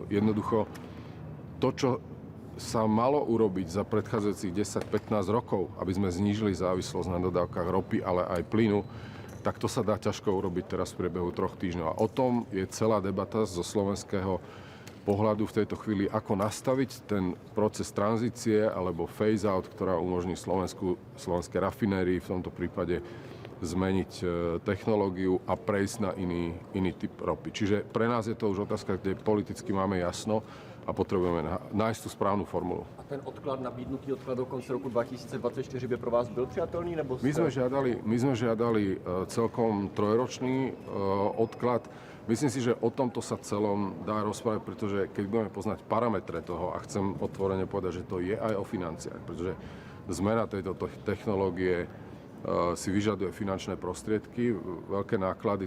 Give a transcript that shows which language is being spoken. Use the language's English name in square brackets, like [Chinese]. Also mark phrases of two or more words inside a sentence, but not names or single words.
[Slovak] Jednoducho, to, čo sa malo urobiť za predchádzajúcich 10-15 rokov, aby sme znížili závislosť na dodávkach ropy, ale aj plynu, tak to sa dá ťažko urobiť teraz v priebehu 3 týždňov. A o tom je celá debata zo slovenského pohľadu v tejto chvíli, ako nastaviť ten proces tranzície alebo phase-out, ktorá umožní slovenské rafinérii v tomto prípade zmeniť technológiu a prejsť na iný typ ropy. Čiže pre nás je to už otázka, kde politicky máme jasno a potrebujeme nájsť tú správnu formulu. [Czech] A ten odklad, nabídnutý odklad do konce roku 2024 by pro vás byl přijatelný? Nebo [Slovak] My sme žiadali celkom 3-ročný odklad. Myslím si, že o tomto sa celom dá rozprávať, pretože keď budeme poznať parametre toho, a chcem otvorene povedať, že to je aj o financiách, pretože zmena tejto technológie si vyžaduje finančné prostriedky, veľké náklady.